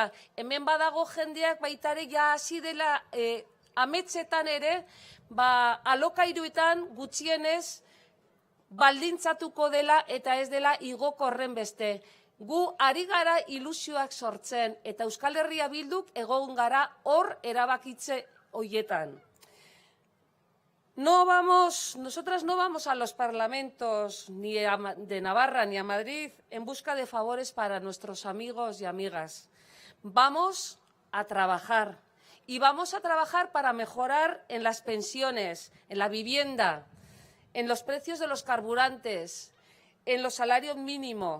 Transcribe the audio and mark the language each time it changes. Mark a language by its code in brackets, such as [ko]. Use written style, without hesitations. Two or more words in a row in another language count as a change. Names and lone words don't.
[eu] Hemen badago jendeak baita ere ja hasi dela ametsetan ere, alokairuetan gutxienez baldintzatuko dela eta ez dela igoko horren beste. Gu ari gara ilusioak sortzen eta Euskal Herria Bilduk egon gara hor erabakitze hoietan. [es] Nosotras no vamos a los parlamentos ni de Navarra ni a Madrid en busca de favores para nuestros amigos y amigas. Vamos a trabajar y vamos a trabajar para mejorar en las pensiones, en la vivienda, en los precios de los carburantes, en los salarios mínimos.